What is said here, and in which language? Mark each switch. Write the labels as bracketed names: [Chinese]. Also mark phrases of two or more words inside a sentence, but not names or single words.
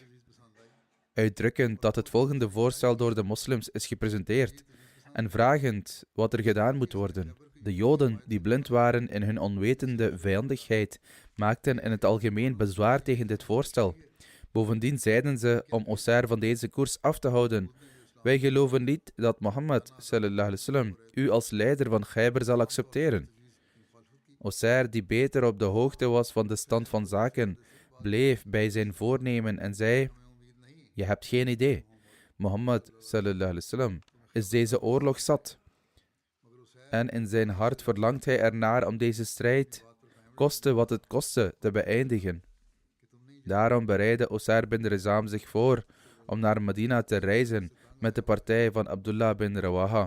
[Dutch] Uitdrukkend dat het volgende voorstel door de moslims is gepresenteerd en vragend wat er gedaan moet worden. De Joden, die blind waren in hun onwetende vijandigheid, maakten in het algemeen bezwaar tegen dit voorstel. Bovendien zeiden ze om Usair van deze koers af te houden: wij geloven niet dat Mohammed [Arabic] صلى الله عليه وسلم [Dutch] u als leider van Khyber zal accepteren. Usair, die beter op de hoogte was van de stand van zaken, bleef bij zijn voornemen en zei: je hebt geen idee. Mohammed [Arabic] صلى الله عليه وسلم [Dutch] is deze oorlog zat. En in zijn hart verlangt hij ernaar om deze strijd, koste wat het kostte, te beëindigen. Daarom bereidde Usair bin Rizam zich voor om naar Medina te reizen met de partij van Abdullah bin Rawaha.